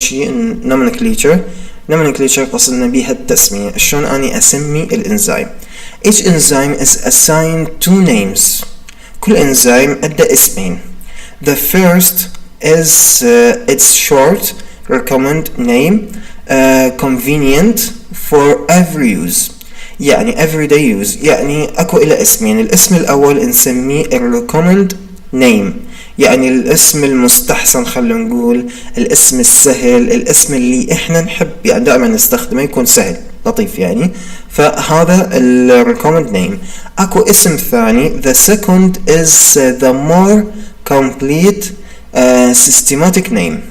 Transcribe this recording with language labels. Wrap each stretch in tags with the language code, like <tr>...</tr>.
<ar>شيء nomenclature. nomenclature قصدنا بها التسمية، شلون أني أسمي الإنزيم.</ar> <en>each enzyme is assigned two names.</en> <ar>كل إنزيم أدى اسمين.</ar> <en>the first is its short recommend name convenient for every use.</en> <ar>يعني</ar> <en>everyday use،</en> <ar>يعني أكو إلى اسمين. الاسم الأول نسميه recommend name، يعني الاسم المستحسن، خلونا نقول الاسم السهل، الاسم اللي احنا نحب يعني دائما نستخدمه، يكون سهل لطيف يعني، فهذا ال recommend name. اكو اسم ثاني</ar> <en>the second is the more complete systematic name.</en>